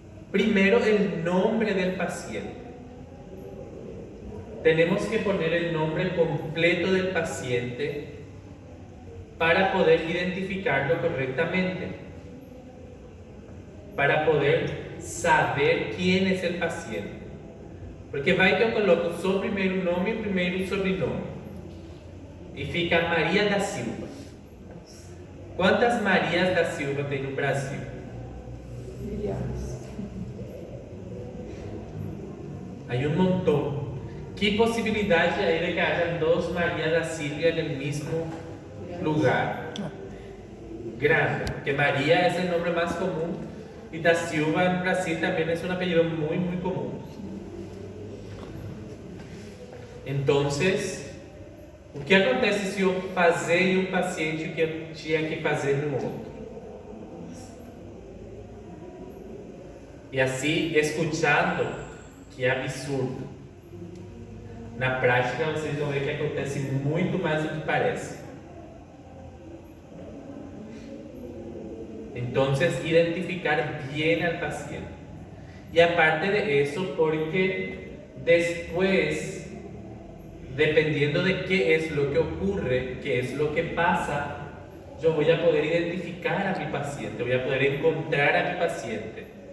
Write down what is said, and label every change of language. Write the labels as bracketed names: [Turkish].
[Spanish] Primero, el nombre del paciente. Tenemos que poner el nombre completo del paciente para poder identificarlo correctamente, para poder saber quién es el paciente. [Portuguese] Porque vai que eu coloco só o primeiro nome e o primeiro sobrenome e fica Maria da Silva. Quantas Marias da Silva tem no Brasil? Milhares. [Spanish] Hay un montón. ¿Qué posibilidad hay de que haya dos María da Silva en el mismo lugar? Grande, porque María es el nombre más común y da Silva en Brasil también es un apellido muy, muy común. Entonces, [Portuguese] o que acontece se eu fazer em um paciente o que eu tinha que fazer no outro? E assim, escutando, que é absurdo. Na prática, vocês vão ver que acontece muito mais do que parece. Então, identificar bem [Spanish] al [Portuguese] paciente. [Spanish] E aparte de eso, porque después, dependiendo de qué es lo que ocurre, qué es lo que pasa, yo voy a poder identificar a mi paciente, voy a poder encontrar a mi paciente.